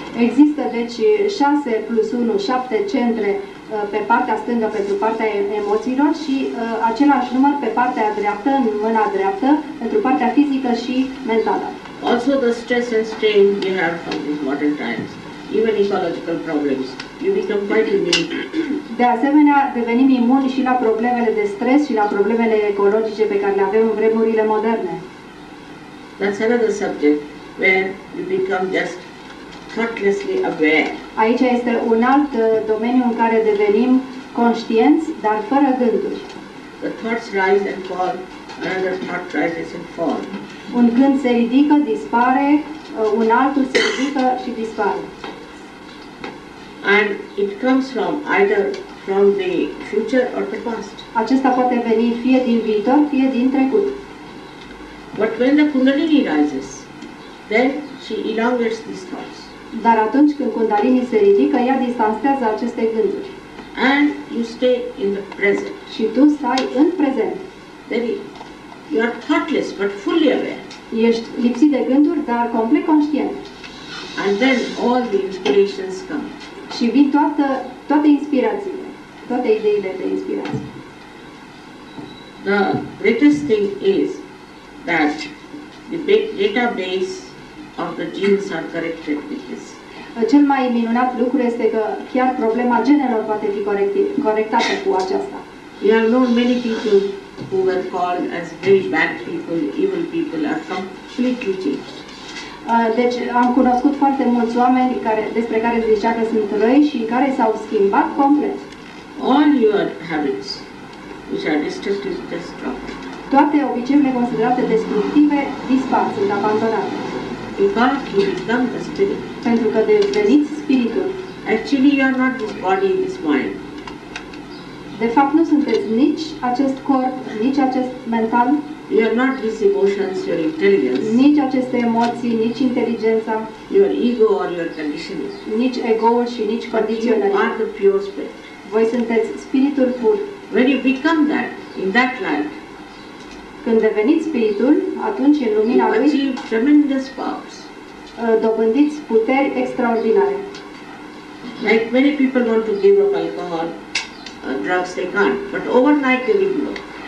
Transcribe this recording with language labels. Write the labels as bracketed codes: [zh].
[ro] Există deci 6 plus 1, 7 centre pe partea stângă pentru partea emoțiilor și același număr pe partea dreaptă, în mâna dreaptă, pentru partea fizică și mentală. [en] Also the stress and strain we have from these modern times, even ecological problems, you become quite immune. [ro] De asemenea, devenim imuni și la problemele de stres și la problemele ecologice pe care le avem în vremurile moderne. [en] That's another subject where you become just thoughtlessly aware. [ro] Aici este un alt domeniu în care devenim conștienți, dar fără gânduri. [en] The thoughts rise and fall, another thought rises and falls. [ro] Un gând se ridică, dispare, un altul se ridică și dispare. [en] And it comes from either from the future or the past. [ro] Acesta poate veni fie din viitor, fie din trecut. [en] But when the Kundalini rises, then she elongates these thoughts. [ro] Dar atunci când Kundalini se ridică, ea distanțează aceste gânduri. [en] And you stay in the present. [ro] Și tu stai în prezent. [en] You are thoughtless but fully aware. [ro] Ești lipsit de gânduri, dar complet conștient. [en] And then all the inspirations come. [ro] Și vin toate inspirațiile, toate ideile de inspirație. [en] The greatest thing is that the database of the genes are corrected with this. [ro] Cel mai minunat lucru este că chiar problema genelor poate fi corectată cu aceasta. [en] We have known many people who were called as very bad people, evil people, are completely changed. [ro] Deci am cunoscut foarte mulți oameni despre care se zicea că sunt răi și care s-au schimbat complet. [en] All your habits which are destructive just drop. [ro] Toate obiceiurile considerate destructive dispar, sunt abandonate. [en] Because you become the spirit. [ro] Pentru că deveniți spiritul. [en] Actually you are not this body, this mind. [ro] De fapt nu sunteți nici acest corp, nici acest mental, [en] You are not these emotions, your intelligence, [ro] nici aceste emoții, nici inteligența, [en] your ego or your conditioning. [ro] nici ego-ul și nici [en] But you [ro] condiționarea. [en] are the pure spirit. [ro] Voi sunteți spiritul pur. [en] When you become that, in that light, [ro] Când deveniți spiritul, atunci în [en] you [ro] lumina lui [en] achieve tremendous powers. [ro] dobândiți puteri extraordinare. [en] Like many people want to give up alcohol, drugs, they can't. But overnight they will give up.